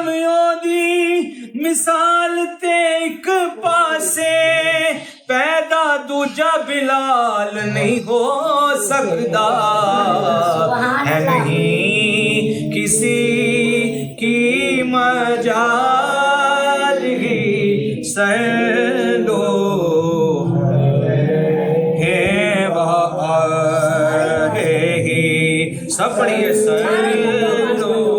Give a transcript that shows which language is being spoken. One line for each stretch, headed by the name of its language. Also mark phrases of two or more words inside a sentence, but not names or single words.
Punjabi: اوہدی مثال تے اک پاسے پیدا دوجا بلال نہیں ہو سکدا، ہے نہیں کسی کی مجال ہی
Arabic: صلوا عليه وآله.
Urdu: سب پڑھیے صلوا